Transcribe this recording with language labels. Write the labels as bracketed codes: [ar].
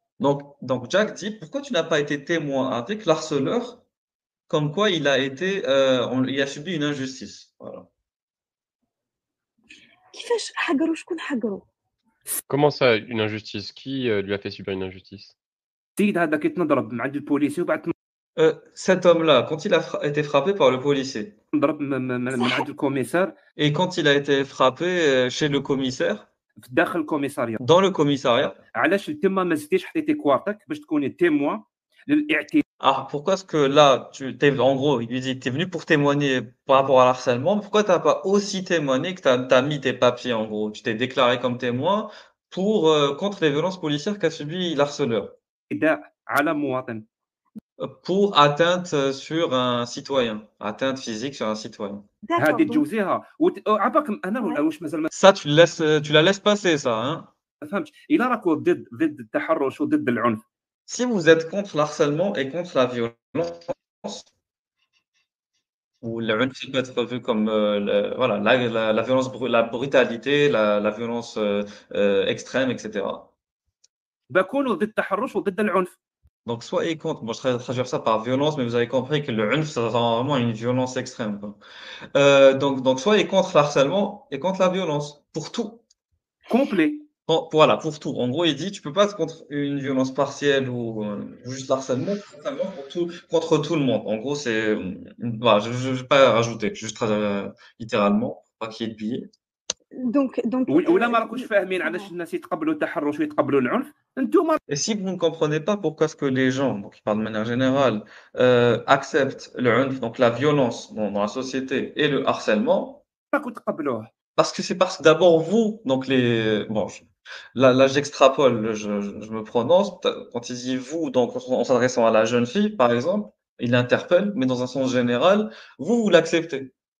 [fr] Donc Jack dit, pourquoi tu n'as pas été témoin avec l'harceleur, comme quoi il a été, il a subi une injustice. Voilà. [ar] كيفاش حقروا شكون حقروا [fr] Comment ça, une injustice? Qui lui a fait subir une injustice? [ar] السيد هذا كيتنضرب مع عند البوليسي وبعد [fr] Cet homme-là, quand il a été frappé par le policier, [ar] تنضرب من عند الكوميسار [fr] et quand il a été frappé chez le commissaire, [ar] في داخل الكوميساريا [fr] dans le commissariat. [ar] علاش تما ما زدتيش حطيتي كوارتك باش تكوني témoin للاعتداء [fr] Ah, pourquoi est-ce que là, en gros, il lui dit, tu es venu pour témoigner par rapport à l'harcèlement, mais pourquoi tu n'as pas aussi témoigné que tu as mis tes papiers, en gros? Tu t'es déclaré comme témoin pour, contre les violences policières qu'a subi l'harceleur, [ar] على مواطن [fr] pour atteinte sur un citoyen, atteinte physique sur un citoyen. D'accord. [ar] هذه [fr] Donc, [ar] تجوزيها عباك انا ولا واش مازال ما [fr] Ça, tu la laisses passer, ça, hein? [ar] فهمتش الا راكو ضد التحرش وضد العنف [fr] Si vous êtes contre l'harcèlement et contre la violence, ou le l'unf, ça peut être vu comme voilà, la violence, la brutalité, la violence extrême, etc. [ar] بكونوا ضد التحرش وضد العنف [fr] Donc, soyez contre. Bon, je traduire ça par violence, mais vous avez compris que le unf, ça rend vraiment une violence extrême, quoi. Donc, soyez contre l'harcèlement et contre la violence. Pour tout. complet. Voilà, pour tout. En gros, il dit, tu peux pas être contre une violence partielle ou juste l'harcèlement, contre tout le monde. En gros, c'est, voilà, je vais pas rajouter, juste littéralement, pas qu'il y ait de billets. donc [ar] ولا ما راكوش فاهمين علاش الناس يتقبلوا التحرش ويتقبلوا العنف انتم [fr] Et si vous ne comprenez pas pourquoi est-ce que les gens, donc ils parlent de manière générale, acceptent le unf, donc la violence dans la société et le harcèlement, [ar] راكو تقبلوه [fr] parce que d'abord vous, donc bon, là j'extrapole, je me prononce, quand il dit vous, donc en s'adressant à la jeune fille, par exemple, il l'interpelle, mais dans un sens général, vous l'acceptez.